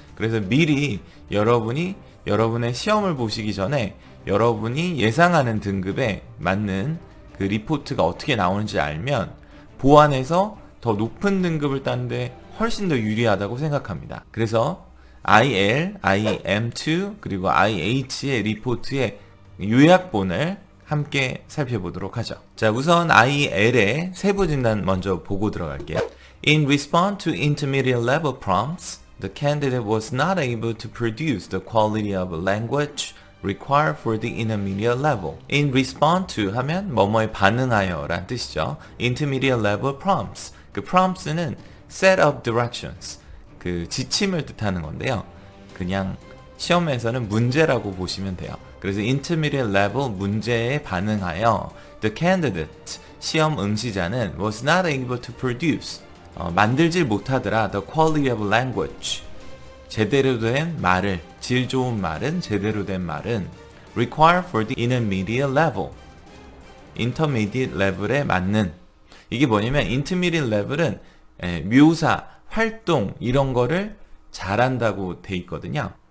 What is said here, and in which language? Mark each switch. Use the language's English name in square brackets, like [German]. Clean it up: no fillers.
[Korean] 그래서 미리 여러분이 여러분의 시험을 보시기 전에 여러분이 예상하는 등급에 맞는 그 리포트가 어떻게 나오는지 알면 보완해서 더 높은 등급을 따는데 훨씬 더 유리하다고 생각합니다. 그래서 IL, IM2 그리고 IH의 리포트의 요약본을 함께 살펴보도록 하죠. 자, 우선 IL의 세부 진단 먼저 보고 들어갈게요. [English] In response to intermediate level prompts, the candidate was not able to produce the quality of language required for the intermediate level. In response to [Korean] 하면 뭐뭐에 반응하여 라는 뜻이죠. [English] Intermediate level prompts. [Korean] 그 [English] prompts는 set of directions. [Korean] 그 지침을 뜻하는 건데요. 그냥 시험에서는 문제라고 보시면 돼요. 그래서 intermediate level 문제에 반응하여 [English] the candidate [Korean] 시험 응시자는 [English] was not able to produce [Korean] 만들질 못하더라 [English] the quality of language [Korean] 제대로 된 말을, 질 좋은 말은, 제대로 된 말은 [English] required for the intermediate level [Korean] intermediate level에 맞는, 이게 뭐냐면 intermediate level은 묘사, 활동 이런 거를 잘한다고 돼 있거든요.